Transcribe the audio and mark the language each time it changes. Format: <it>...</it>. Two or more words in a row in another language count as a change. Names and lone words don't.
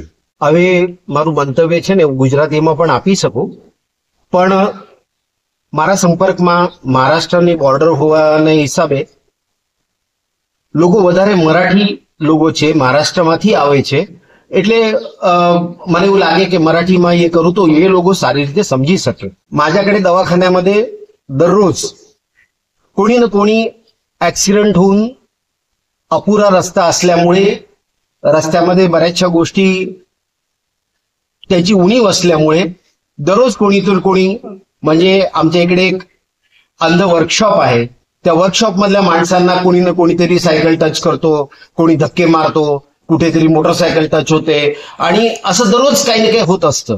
<gu>હવે મારું મંતવ્ય છે ને હું ગુજરાતીમાં પણ આપી શકું, પણ મારા સંપર્કમાં મહારાષ્ટ્રની બોર્ડર હોવાના હિસાબે લોકો વધારે મરાઠી લોકો છે, મહારાષ્ટ્રમાંથી આવે છે, એટલે મને એવું લાગે કે मराठीમાં</gu> <mr>हे करू तो हे लोक सारी</mr> <gu>રીતે समजी શકે.</gu> <mr>माझ्याकडे दवाखान्यामध्ये दररोज कोणी ना कोणी ऍक्सिडेंट होऊन अपुरा रस्ता असल्यामुळे रस्त्यामध्ये बऱ्याचशा गोष्टी त्याची उणीव असल्यामुळे दररोज कोणीतरी कोणी, म्हणजे आमच्या इकडे एक अंध वर्कशॉप आहे, त्या वर्कशॉप मधल्या माणसांना कोणी ना कोणीतरी सायकल टच करतो, कोणी धक्के मारतो, कुठेतरी मोटरसायकल टच होते आणि असं दररोज काही ना काही होत असतं.</mr>